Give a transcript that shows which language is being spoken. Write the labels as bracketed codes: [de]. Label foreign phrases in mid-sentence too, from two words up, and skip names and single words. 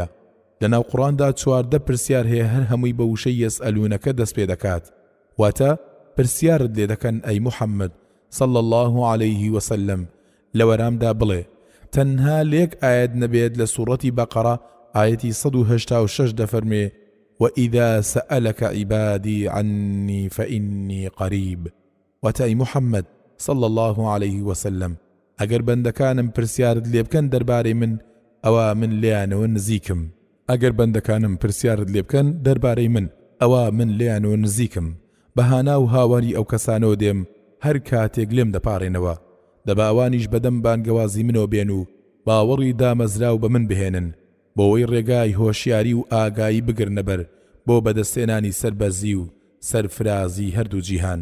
[ckb] لەناو قورئاندا 14 پرسیار هەیە، هەر هەمووی بە وشەی یەسئەلونەکە دەست پێ دەکات، واتە پرسیارت لێ دەکەن ئەی محەممەد [ar] صلی الله عليه وسلم [ckb] لە وەرامدا بڵێ. تەنها لێک ئاەت نەبێت لە سوورەتی بەقەڕە ئاەتی 186 دەفەرمێ: [ar] وإذا سألك عبادي عني فإني قريب. [ckb] واتە ئەی محەممەد [ar] صلی الله عليه وسلم [ckb] ئەگەر بەندەکانم پرسیارت لێ بکەن دەربارەی من، ئەوە من لێیانەوە نزیکم. ئەگەر بەندەکانم پرسیارت لێ بکەن دەربارەی من، ئەوە من لێیانەوە نزیکم، بەهانا و هاواری ئەو کەسانەوە دێم هەر کاتێک لێم دەپاڕێنەوە، دەبا ئەوانیش بەدەم بانگەوازی منەوە بێن و باوەڕی دامەزرا و بە من بهێنن بۆەوەی ڕێگای هۆشیاری و ئاگایی بگرنەبەر بۆ بەدەستێنانی سەربەرزی و سەرفرازی هەردوو جیهان.